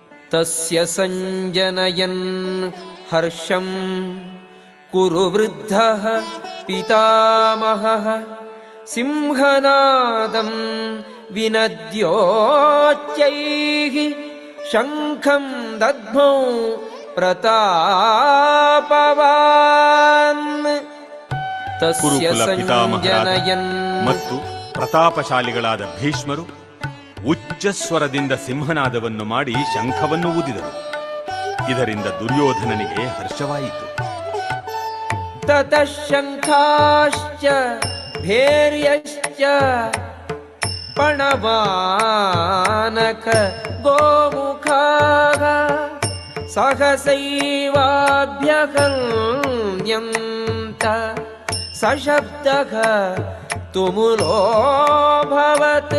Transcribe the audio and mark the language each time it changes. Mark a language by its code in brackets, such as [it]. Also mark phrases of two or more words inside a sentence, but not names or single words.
[sa] ತಸ್ಯ ಸಂಜನಯನ್ ಹರ್ಷಂ ಕುರು ವೃದ್ಧಃ ಪಿತಾಮಹಃ ಸಿಂಹನಾದಂ ವಿನದ್ಯೋಚ್ಚೈಃ ಶಂಖಂ ದದ್ಮೌ ಪ್ರತಾಪವಾನ್. ತಸ್ಯ ಸಂಜನಯನ್ [kn] ಮತ್ತು ಪ್ರತಾಪಶಾಲಿಗಳಾದ ಭೀಷ್ಮರು ಉಚ್ಚಸ್ವರದಿಂದ ಸಿಂಹನಾದವನ್ನು ಮಾಡಿ ಶಂಖವನ್ನು ಊದಿದರು. ಇದರಿಂದ ದುರ್ಯೋಧನನಿಗೆ ಹರ್ಷವಾಯಿತು. [sa] ತತಃ ಶಂಖಾಶ್ಚ ಭೇರ್ಯಶ್ಚ ಪಣವಾನಕ ಗೋಮುಖಾಃ ಸಹಸೈವಾಭ್ಯಗಮ್ಯಂತ ಸಶಬ್ದಃ ತುಮುಲೋಭವತ್.